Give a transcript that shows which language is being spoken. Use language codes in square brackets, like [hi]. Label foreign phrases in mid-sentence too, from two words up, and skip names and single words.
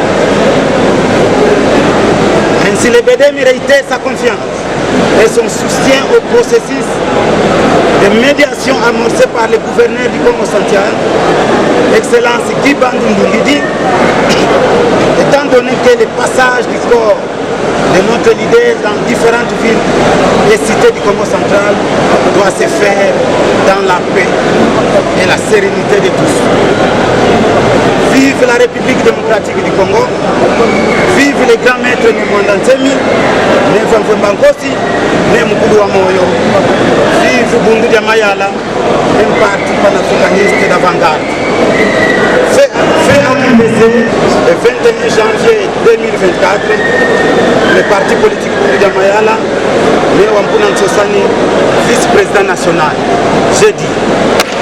[fr] Ainsi, le BEDEM réitère sa confiance et son soutien au processus de médiation amorcé par le gouverneur du Congo central, Excellence Guy Bandundungidi, étant donné que le passage du corps de notre leader dans différentes villes et cités du Congo central doit se faire dans la paix et la sérénité de tous. Vive la République démocratique du Congo, vive les grands maîtres de Mwandansemi, ne Mfumfu Mbankosi, ne Mukulu wa Moyo, vive Bundu Dia Mayala, un parti panafricaniste d'avant-garde. Fait à MBC le 21 janvier 2024, le parti politique Bundu Dia Mayala, ne Wampuna Sosani, vice-président national. Jeudi.